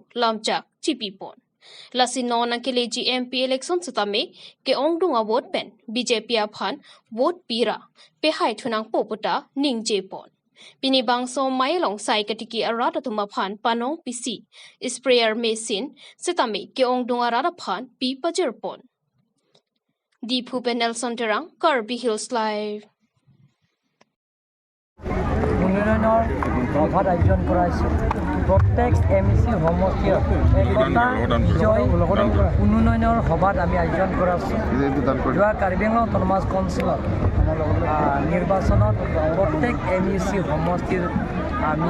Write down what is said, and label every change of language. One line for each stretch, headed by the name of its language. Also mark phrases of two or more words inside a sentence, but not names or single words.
Karbi: Lamchak Chipipon Lasi non ang kileji
English: MP election
Karbi: sutame ke ongdunga vote pen BJP aphan vote pira pehai thunang Popota ning Jepon Pini bangso mailong sai katiki arada tumaphan panong
English: PC sprayer machine
Karbi: sitame ke ongdung arada phan pi pajerpon Deep Hupen Nelson Terang Karbi Hills Live
Assamese: উন্নয়নৰ সভাত আয়োজন কৰা হৈছে প্ৰত্যেক MEC সমষ্টিৰ একতা বিজয় উন্নয়নৰ সভাত আমি আয়োজন কৰা আছোঁ যোৱা কাৰ্বি আংলং অটোনমাছ কাউন্সিলত নিৰ্বাচনত প্ৰত্যেক MEC সমষ্টিৰ আমি